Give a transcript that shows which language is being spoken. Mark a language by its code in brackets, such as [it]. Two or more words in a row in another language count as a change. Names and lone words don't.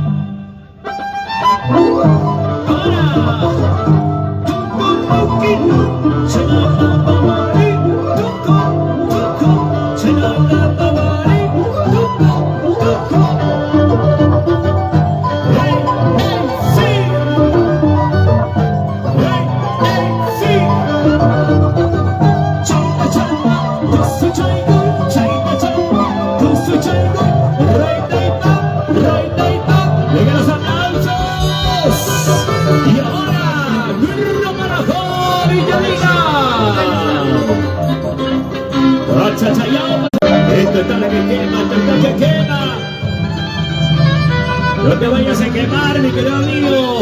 [es] Ahora, Chenata Mawari, Tuco, Chenata Mawari, Tuco. Hey, hey, sí. Hey, hey, sí. [qu] Chayna chayna, tusu chayna, chayna chayna, tusu chayna, Roy Taipam. [es] Vengan los aplausos. Y ahora, Gurro para Jorge Avila. Chachayao. Esto está la que quema, esto está que quema. No te vayas a quemar, mi querido amigo.